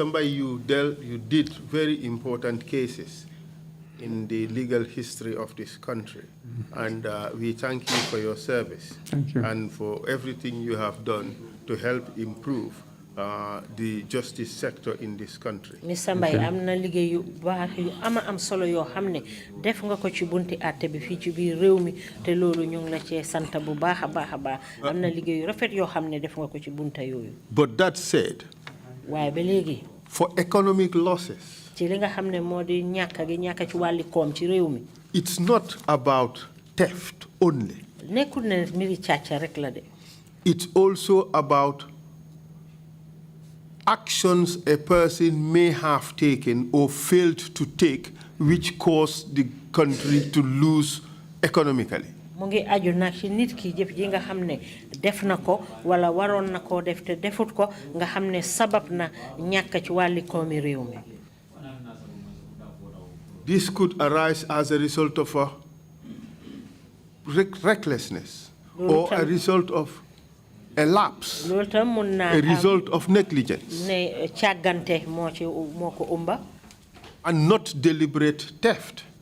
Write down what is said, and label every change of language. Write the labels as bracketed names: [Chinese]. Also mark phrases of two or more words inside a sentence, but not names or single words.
[English] Mbai, you did very important cases in the legal history of this country. And we thank you for your service. Thank you. And for everything you have done to help improve the justice sector in this country. Mr. [Wolof] Mbai, amna liggéey yu baax yu am solo yoo xam ne def nga ko ci bunti àtte bi fii ci biir réew mi te loolu ñu ngi la cee sant bu baax a baax a baax am na liggéey yu rafet yoo xam ne def nga ko ci bunta yooyu. [English] But that said, [Wolof] waaye ba léegi. [English] for economic losses, [Wolof] ci li nga xam ne moo di ñàkk gi ñàkk ci wàlli koom ci réew mi. [English] it's not about theft only. [Wolof] nekkul ne mbiri càcca rek la de. [English] It's also about actions a person may have taken or failed to take which caused the country to lose economically. [Wolof] mu ngi aju nag ci nit ki jëf ji nga xam ne def na ko wala waroon na koo def te defut ko nga xam ne sabab na ñàkk ci wàlli koomi réew mi. [English] This could arise as a result of a recklessness or a result of a lapse, a result of negligence, and not deliberate theft.